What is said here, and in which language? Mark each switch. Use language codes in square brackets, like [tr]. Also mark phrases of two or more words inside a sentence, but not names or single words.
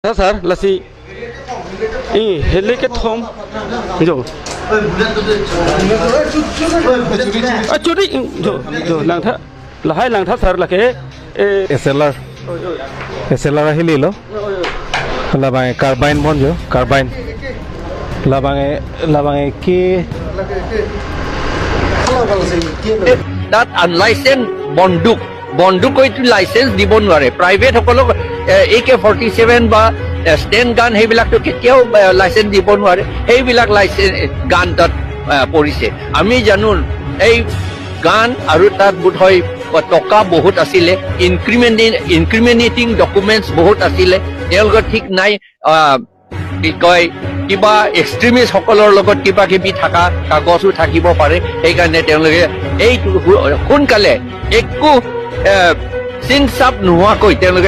[mjw] Sir, lasi hele ke thom jo churi jo lang tha sir lake SLR ahili lo labang carbine bonjo carbine labang ki [en] that unlicensed [as] বন্দুক এইটো লাইসেন্স দিব নোৱাৰে প্ৰাইভেট সকলক AK-47 বা [en] sten gun [as] সেইবিলাকতো কেতিয়াও লাইসেন্স দিব নোৱাৰে সেইবিলাক [en] licence gun [as] তাত পৰিছে আমি জানো এই গান আৰু তাত বোধহয় টকা বহুত আছিলে [en] incriminating documents [as] বহুত আছিলে তেওঁলোকৰ ঠিক নাই কি কয় কিবা এক্সট্ৰিমিষ্ট সকলৰ লগত কিবা কিবি থকা কাগজো থাকিব পাৰে সেইকাৰণে তেওঁলোকে এইটো সোনকালে একো চিনচাপ নোহোৱাকৈ তেওঁলোকে